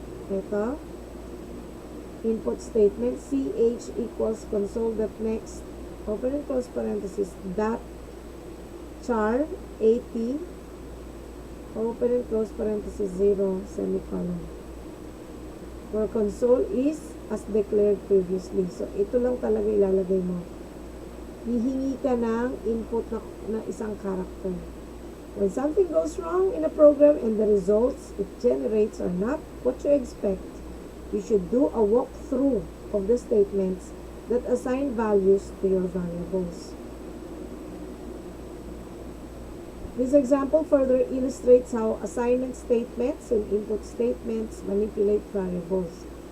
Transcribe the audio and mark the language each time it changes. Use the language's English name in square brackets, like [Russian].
[English] Ito. Input statement, CH equals console.next, open and close parenthesis, dot char 80, open and close parenthesis, 0, semicolon. Where console is as declared previously. [Filipino] So, ito lang talaga ilalagay mo. Hihingi ka ng input na isang character. [English] When something goes wrong in a program and the results it generates are not what you expect, you should do a walkthrough of the statements that assign values to your variables. This example further illustrates how assignment statements and input statements manipulate variables.